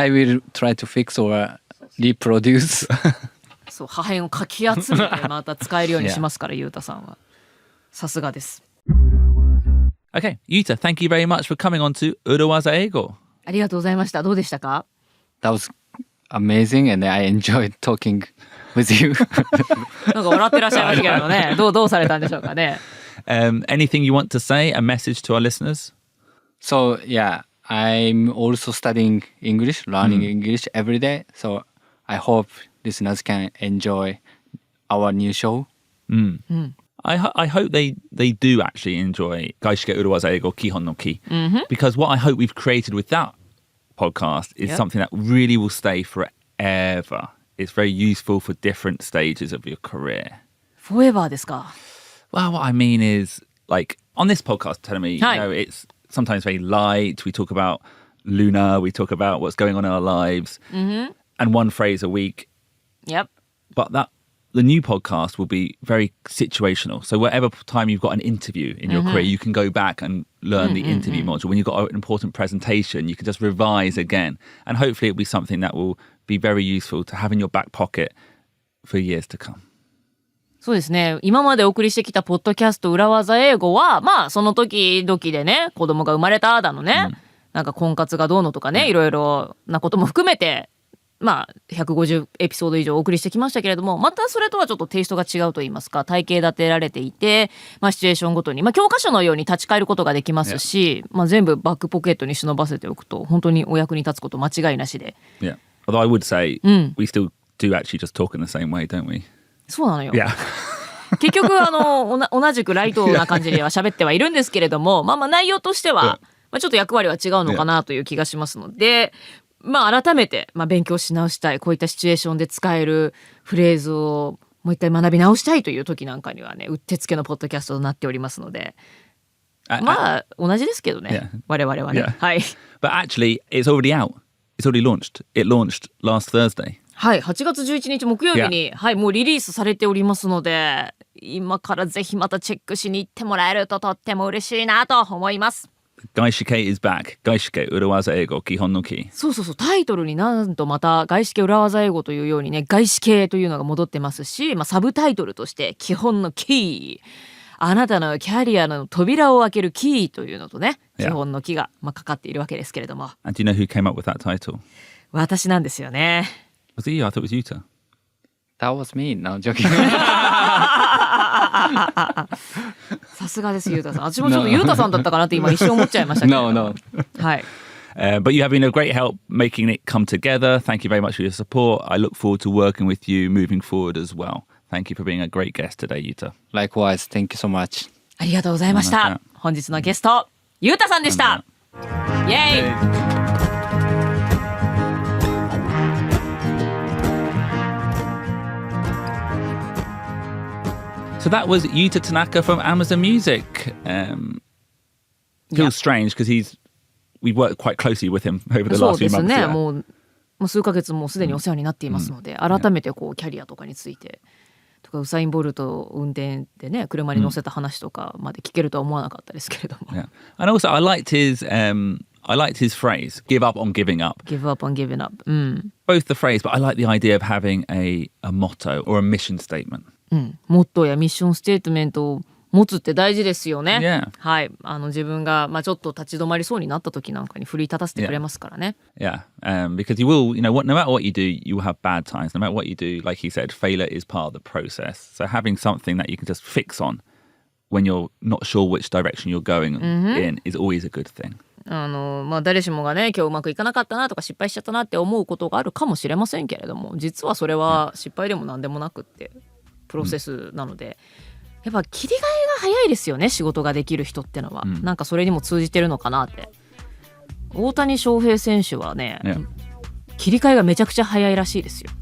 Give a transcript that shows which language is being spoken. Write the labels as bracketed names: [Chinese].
[English] will try to fix or reproduce. [Japanese] そう破片をかき集めてまた使えるようにしますから、ゆうたさんは。さすがです。 [English] Okay, Yuta, thank you very much for coming on to Urawaza Eigo. [Japanese] ありがとうございました。どうでしたか？ [English] That was amazing, and I enjoyed talking with you. [Japanese] なんか笑ってらっしゃいましたけどね。どうされたんでしょうかね。 [English] Anything you want to say, a message to our listeners? So yeah, I'm also studying English, learning English every day. So I hope listeners can enjoy our new show. I hope they do actually enjoy 外資系裏技英語基本のKEY. Because what I hope we've created with that podcast is Yep. something that really will stay forever. It's very useful for different stages of your career. [Japanese] Forever ですか。 [English] Well, what I mean is, like, on this podcast, telling me, Hi. it's sometimes very light. We talk about Luna, we talk about what's going on in our lives, and one phrase a week. Yep. But the new podcast will be very situational. So whatever time you've got an interview in your career, you can go back and learn the interview module. When you've got an important presentation, you can just revise again. And hopefully it'll be something that will be very useful to have in your back pocket for years to come. [Japanese] そうですね。今までお送りしてきたポッドキャスト裏技英語は、まあその時々でね、子供が生まれただのね、なんか婚活がどうのとかね、いろいろなことも含めて、まあ150エピソード以上お送りしてきましたけれども、またそれとはちょっとテイストが違うと言いますか、体系立てられていて、まあシチュエーションごとに、まあ教科書のように立ち返ることができますし、まあ全部バックポケットに忍ばせておくと、本当にお役に立つこと間違いなしで。 [English] Yeah. Although I would say we still do actually just talk in the same way, don't we? [Japanese] そうなのよ。 [English] Yeah. [Japanese] 結局同じくライトな感じでは喋ってはいるんですけれども、まあ内容としては、まあ、ちょっと役割は違うのかなという気がしますので、まあ改めて、まあ、勉強し直したい、こういったシチュエーションで使えるフレーズをもう一回学び直したいという時なんかにはね、うってつけのポッドキャストとなっておりますので、まあ同じですけどね、我々はね。はい。 [English] But actually, it's already out. It's already launched. It launched last Thursday. [Japanese] はい、8月11日木曜日に、はい、もうリリースされておりますので、今からぜひまたチェックしに行ってもらえるととっても嬉しいなと思います。 [English] 外資系 is back. [Japanese] 外資系裏技英語基本のキー。そうそうそう、タイトルになんとまた外資系裏技英語というようにね、外資系というのが戻ってますし、サブタイトルとして基本のキー。あなたのキャリアの扉を開けるキーというのとね、基本のキーが、かかっているわけですけれども。 [English] And do you know who came up with that title? [Japanese] 私なんですよね。 [English] Was it you? I thought it was Yuta. That was me. No, joking. [Japanese] さすがです、ゆうたさん。私もちょっとゆうたさんだったかなって今一瞬思っちゃいましたけど。 [English] No. [Japanese] はい。 [English] But you have been a great help making it come together. Thank you very much for your support. I look forward to working with you moving forward as well. Thank you for being a great guest today, Yuta. Likewise. Thank you so much. [Japanese] ありがとうございました。本日のゲスト、ゆうたさんでした。イエーイ。 [English] So that was Yuta Tanaka from Amazon Music. Feels strange because we worked quite closely with him over the last few months. [Japanese] そうですね。もう数ヶ月もうすでにお世話になっていますので、改めてこうキャリアとかについてとかウサイン・ボルト運転でね、車に乗せた話とかまで聞けるとは思わなかったですけれども。 [English] Yeah. And also I liked his phrase, give up on giving up. Give up on giving up. Both the phrase, but I like the idea of having a motto or a mission statement. [Japanese] モットーやミッションステートメントを持つって大事ですよね。 [English] Yeah. [Japanese] はい、自分がちょっと立ち止まりそうになった時なんかに奮い立たせてくれますからね。 [English] Yeah, because you will, no matter what you do, you will have bad times. No matter what you do, like he said, failure is part of the process. So having something that you can just fix on when you're not sure which direction you're going in is always a good thing. [Japanese] 誰しもがね、今日うまくいかなかったなとか失敗しちゃったなって思うことがあるかもしれませんけれども、実はそれは失敗でも何でもなくってプロセスなので、やっぱ切り替えが早いですよね、仕事ができる人ってのは。なんかそれにも通じてるのかなって。大谷翔平選手はね、切り替えがめちゃくちゃ早いらしいですよ。